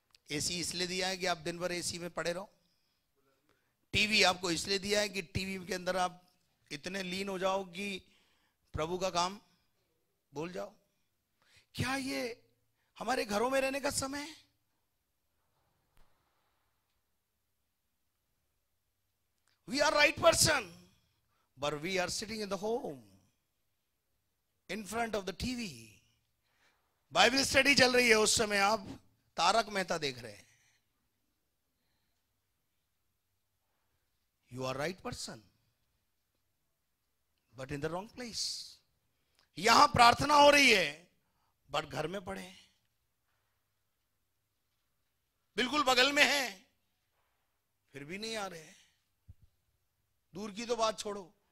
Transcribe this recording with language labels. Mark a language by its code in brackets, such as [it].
[hi] AC इसलिए दिया है कि आप दिन भर एसी में पड़े रहो। टीवी आपको इसलिए दिया है कि टीवी के अंदर आप इतने लीन हो जाओ कि प्रभु का काम भूल जाओ। क्या ये हमारे घरों में रहने का समय है? [en] We are right person, but we are sitting in the home, in front of the TV. [hi] Bible study चल रही है, उस समय आप तारक मेहता देख रहे हैं। [en] You are right person, but in the wrong place. [hi] यहां प्रार्थना हो रही है, बट घर में पड़े, बिल्कुल बगल में है, फिर भी नहीं आ रहे। दूर की तो बात छोड़ो।